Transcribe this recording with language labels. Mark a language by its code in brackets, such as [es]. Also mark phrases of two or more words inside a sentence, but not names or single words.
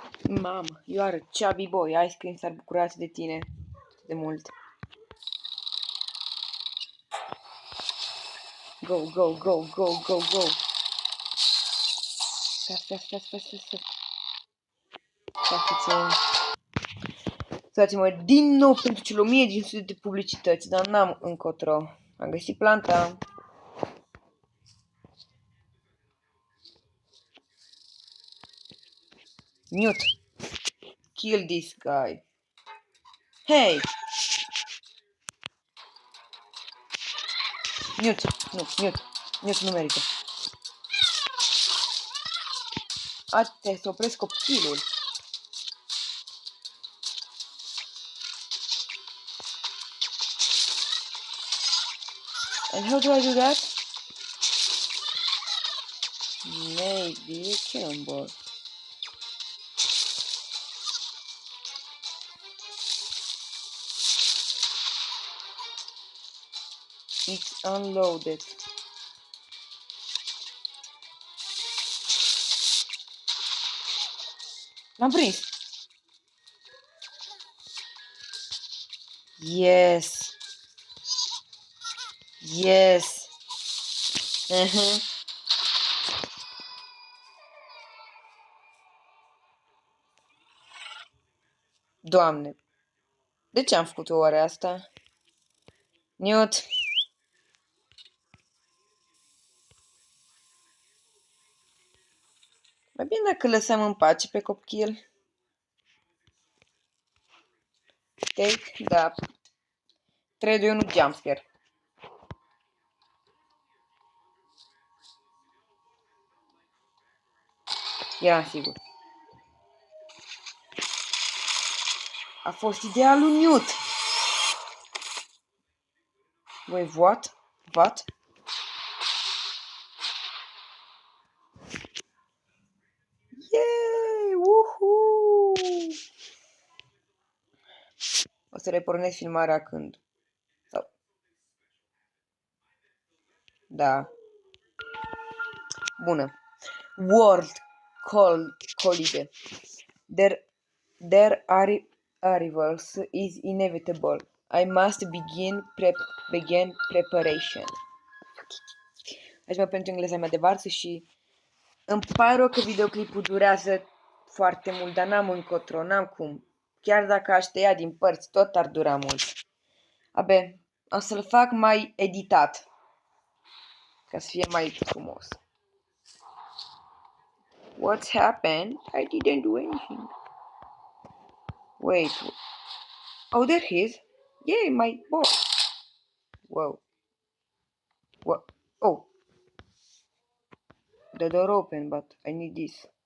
[ro] Mamă, [en] you are a chubby boy. [ro] Ice Cream s-ar bucura de tine de mult. [en] Go, go, go, go, go, go. [ro] Stai puțin. Scuzați-mă din nou pentru cele 1500 de publicități, dar n-am încotro. Am găsit planta. Newt. [en] Kill this guy. Hey! [ro] Newt. Newt nu merită. Te să opresc copilul. [en] And how do I do that? Maybe a cannonball. It's unloaded. [ro] L-am prins. [en] Yes. [ro] Yes. Doamne. De ce am făcut oare asta? Newt. Mai bine dacă lăsăm în pace pe copil. [en] Take that. 3, 2, 1, [ro] jumpscare. Eram sigur. A fost ideea lui Newt. [en] Wait, what? What? Yay! Woohoo! [ro] O să repornesc filmarea când? Sau... Da. Bună. [en] World Collide. Their arrivals is inevitable. I must begin preparation. [ro] Aici pentru engleza mea de varsă și îmi pare rău că videoclipul durează foarte mult, dar n-am încotro, n-am cum. Chiar dacă aș tăia din părți, tot ar dura mult. Abe, o să-l fac mai editat, ca să fie mai frumos. [en] What's happened? I didn't do anything. Wait. Oh, there he is. Yay, my boy. Whoa. What? Oh. The door open, but I need this.